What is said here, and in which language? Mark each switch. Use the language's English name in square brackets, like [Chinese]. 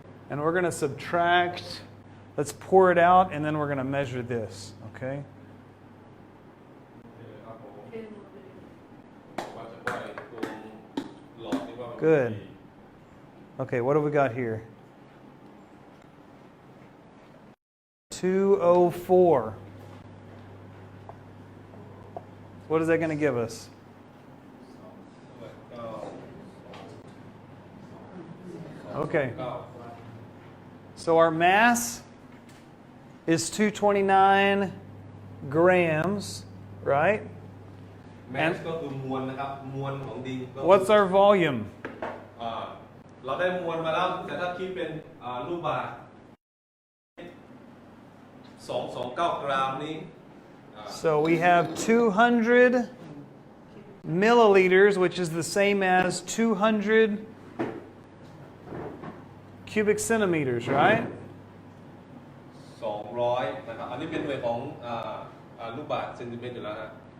[English] And we're going to subtract. Let's pour it out, and then we're going to measure this. Okay? [Thai] ครับผม เอ็นหมดเลย ว่าจะปล่อยตรงหลอดนี่ว่ามัน [English] Good. [Thai] ดี [English] Okay, what do we got here? 204. What is that going to give us? ก็ Okay. ก็ So our mass is 229 grams, right? [Thai] แมสก็คือมวลนะครับมวลของดินก็คือ [English] What's our volume? [Thai] อ่าเราได้มวลมาแล้วแต่ถ้าคิดเป็นลูกบาศก์229 กรัมนี้ [English] So we have 200 milliliters, which is the same as 200 cubic centimeters, right? [Thai] 200นะครับอันนี้เป็นหน่วยของลูกบาศก์เซนติเมตรอยู่แล้วฮะ